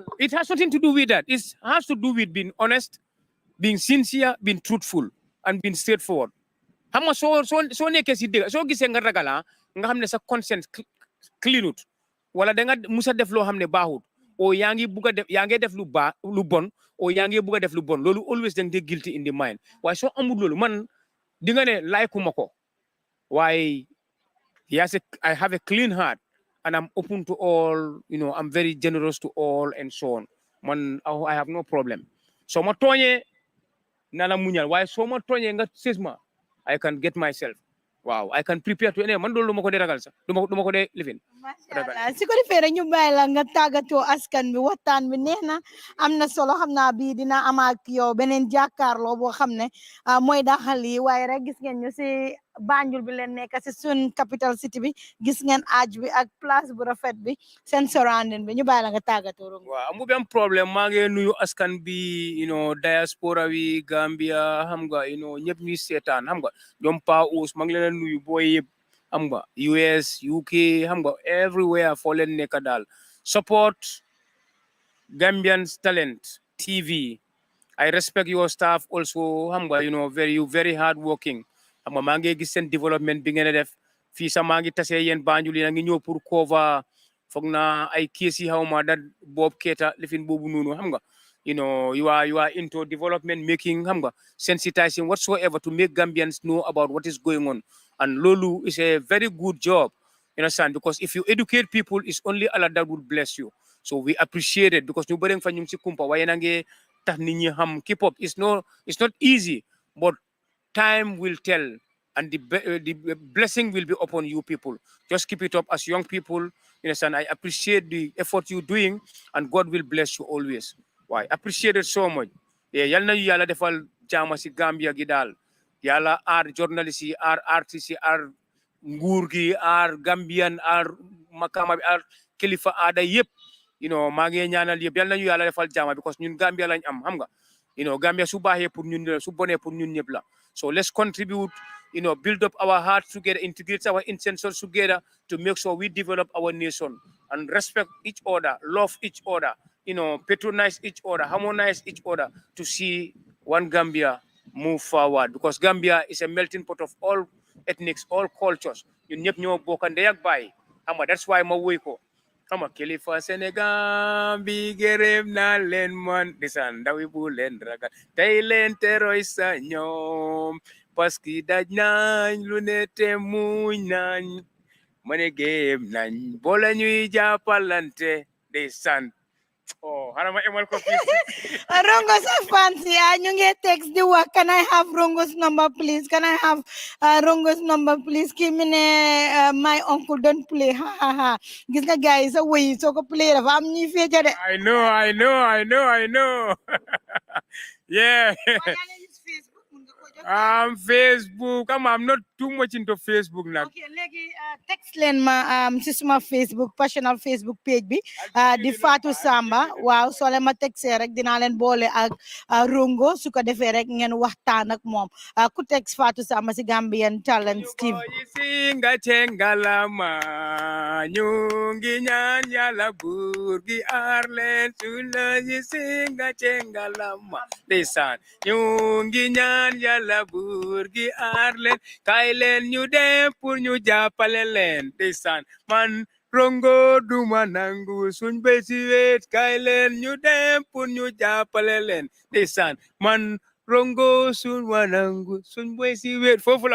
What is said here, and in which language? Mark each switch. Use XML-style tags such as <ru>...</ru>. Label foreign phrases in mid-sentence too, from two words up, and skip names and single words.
<en>it has nothing to do with that it has to do with being honest being sincere being truthful and being straightforward</en> <wo>xam nga soo nekkee si dëgg soo gisee nga ragala nga xam ne sa conscience cleanut wala da nga musa def loo xam ne baaxut o yaa ngi def lu bon o yaa ngi bugg a def lu bon loolu always da nga guilty</wo> <en>in the mind</en> <wo>waaye soo amul loolu man di nga ne laykuma ko waaye</wo> <en>I have a clean heart and I'm open to all I'm very generous to all and so on man I have no problem</en> <wo>soo ma tooñee nana muñal waaye soo ma tooñee nga sës ma</wo> <en>I can get myself waaw I can prepare to man</en> <wo>loolu du ma ko dee ragal sax du ma ko dee lifin machallah si ko defee rek ñu bàyyi la nga tàggatoo askan bi waxtaan bi neex na am na solo xam naa bii dina am ak yow beneen jàkkaarloo boo xam ne mooy daxal yi waaye rek gis ngeen ñu si Banjul bi leen nekk si sun</wo> <en>capital city</en> <wo>bi gis ngeen aaj bi ak place bu rafet bi seen surrounding bi ñu bàyyi la nga tàggatoo rek waaw amu benn problème maa ngi nuyu askan bi diaspora wi Gambia xam nga ñëpp ñuy seetaan xam nga ñoom Pa Ous maa ngi leen nuyu booy yëpp xam nga US UK xam nga everywhere foo leen nekk daal</wo> <en>support Gambian Talent TV I respect your staff also</en> <wo>xam nga</wo> <en>very hard working</en> <wo>xam nga maa ngi gis seen développement bi ngeen def fii sax maa ngi tase yéen Banjul yi ngi ñëw pour cover foog na ay kees yi xaw ma da Bob Keita lifin boobu noonu xam nga</wo> <en>you are into development making</en> <wo>xam nga</wo> <en>sensitizing whatsoever to make Gambians know about what is going on and loolu is a very good job understand because if you educate people it's only Allah that will bless you so we appreciate it because</en> <wo>ñu bëri fa ñu ngi si kumpa waaye na ngi tax nit ñi xam</wo> <en>keep up it's not easy but time will tell and the blessing will be upon you people just keep it up as young people understand I appreciate the effort you doing and God will bless you always why appreciate it so much</en> <wo>yal na yàlla defal jaama si Gambia gi daal yàlla aar journaliste yi aar artiste yi aar nguur gi aar Gambian aar makama bi aar kilifa aada yëpp maa ngi ñaanal yëpp yal nañu yàlla defal jàmm</wo> <en>because</en> <wo>ñun Gambia lañ am xam nga Gambia su baaxee pour ñun la su bonee pour ñun ñëpp la</wo> <en>so let's contribute build up our hearts together, integrate our intentions together to make sure we develop our nation and respect each other, love each other, patronize each other, harmonize each other to see one Gambia move forward because Gambia is a melting pot of all ethnics, all cultures.</en> <wo>ñun ñëpp ñoo bokk ndey ak baay xam nga</wo> <en>that's why</en> <wo>ma woy ko xam nga kilifa Sénégal bi gërëm naa leen man ndeysaan ndawi bu leen ragal tey leen teroy sa ñoom</wo> <fr>parce que</fr> <wo>daj nañ lu ne te muñ nañ ma ne géem nañ boole ñuy jàppalante ndeysaan xanaa ma emal ko fii Rongo sa fancy ñu ngi text di wax</wo> <en>can I have Rongo's number please, can I have Rongo's number please</en> <wo>kii mi ne</wo> <en>my uncle don't play</en> <wo>ha ha ha gis nga guys sa woy soo ko play dafa am ñuy feeca de</wo> <en>I know yeah Facebook I'm not too much into Facebook nag</en> <wo>okay léegi text leen ma si suma Facebook</wo> <en>personal Facebook page</en> <wo>bi di Fatou Samba waaw soo leen ma textee rek dinaa leen boole ak Rongo su ko defee rek ngeen waxtaan ak moom ku text Fatou Samba si Gambian Talents TV singa cengalama ñu ngi ñaan Yàlla buur gi aar leen sula yi singa cengalama ndeysaan ñu ngi ñaan Yàlla buur gi aar leen kay leen ñu dem pour ñu jàppale leen ndeysaan man Rongo duma nangu suñ béy si wéet kay leen ñu dem pour ñu jàppale leen ndeysaan man Rongo suñ wanangu suñ béy si wéet foofu la</wo>